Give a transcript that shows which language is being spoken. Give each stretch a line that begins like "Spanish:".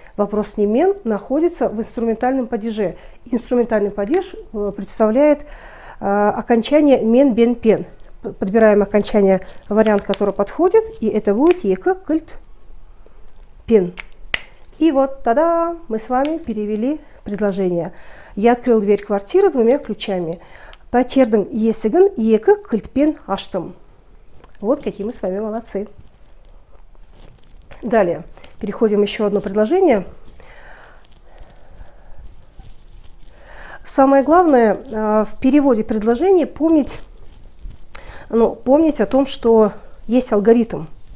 Russian: Вопрос немен находится в инструментальном падеже. Инструментальный падеж представляет окончание мен, бен, пен. Подбираем окончание, вариант, который подходит, и это будет
Kazakh: екі кілт.
Russian: Пен. И вот тогда мы с вами перевели предложение. Я открыл дверь квартиры двумя ключами.
Kazakh: Пәтердің есігін екі кілтпен аштым.
Russian: Вот какие мы с вами молодцы. Далее переходим еще одно предложение. Самое главное в переводе предложения помнить о том, что есть алгоритм.